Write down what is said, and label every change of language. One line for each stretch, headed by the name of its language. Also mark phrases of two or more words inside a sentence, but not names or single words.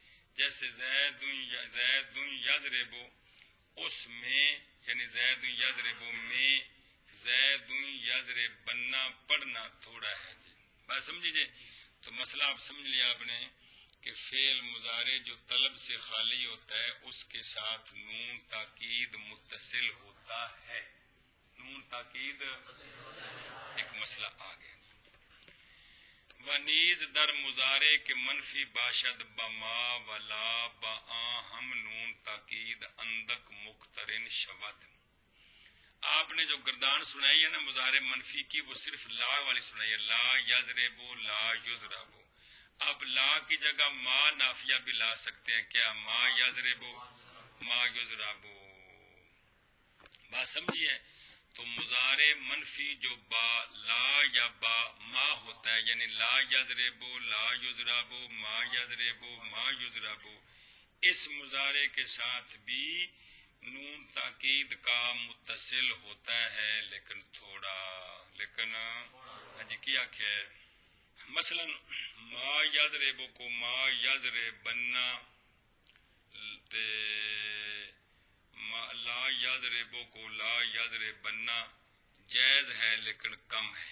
Urdu: جیسے
Arabic: زید یضرب،
Urdu: اس میں یعنی
Arabic: زید یضرب
Urdu: میں
Arabic: زید یضرب
Urdu: بننا پڑھنا تھوڑا ہے جی. بات سمجھیے. تو مسئلہ آپ سمجھ لیا آپ نے کہ فعل مضارع جو طلب سے خالی ہوتا ہے اس کے ساتھ نون تاکید متصل ہوتا ہے. نون تاکید ایک مسئلہ آ گیا.
Persian: ونیز در مضارع کے منفی باشد بما ولا با ہم نون تاکید اندک مقترن شود.
Urdu: آپ نے جو گردان سنائی ہے نا مضارع منفی کی، وہ صرف لا والی سنائی ہے،
Arabic: لا یضربو لا یضربو.
Urdu: آپ لا کی جگہ ما نافیہ بھی لا سکتے ہیں.
Arabic: کیا؟ ما یضربو ما یضربو.
Urdu: بات سمجھیے. تو مضارع منفی جو با لا یا با ما ہوتا ہے، یعنی
Arabic: لا یضربو لا یضربو ما یضربو ما یضربو،
Urdu: اس مضارع کے ساتھ بھی نون تاکید کا متصل ہوتا ہے لیکن تھوڑا. لیکن جی کیا کہ مثلا
Arabic: ما یضربو
Urdu: کو
Arabic: ما یضرب
Urdu: بننا،
Arabic: لا یضربو
Urdu: کو
Arabic: لا یضرب
Urdu: بننا جائز ہے لیکن کم ہے.